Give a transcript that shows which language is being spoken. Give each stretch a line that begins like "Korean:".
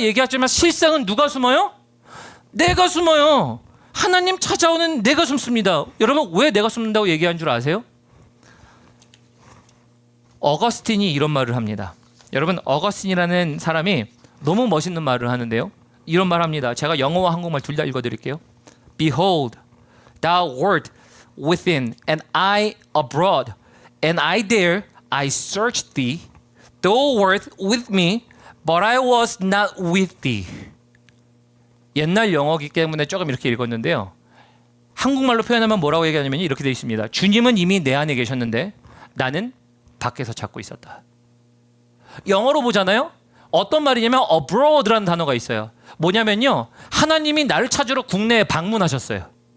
Korean: 얘기하지만 실상은 누가 숨어요? 내가 숨어요. 하나님 찾아오는 내가 숨습니다. 여러분, 왜 내가 숨는다고 얘기한 줄 아세요? 어거스틴이 이런 말을 합니다. 여러분, 어거스틴이라는 사람이 너무 멋있는 말을 하는데요, 이런 말 합니다. 제가 영어와 한국말 둘 다 읽어드릴게요.
English: Behold, thou wert within, and I abroad, and I there I searched thee. Thou wert with me, but I was not with thee.
Korean: 옛날 영어이기 때문에 조금 이렇게 읽었는데요, 한국말로 표현하면 뭐라고 얘기하냐면 이렇게 되어 있습니다. 주님은 이미 내 안에 계셨는데 나는 밖에서 찾고 있었다. 영어로 보잖아요. 어떤 말이냐면 abroad라는 단어가 있어요. 뭐냐면요, 하나님이 나를 찾으러 국내에 방문하셨어요.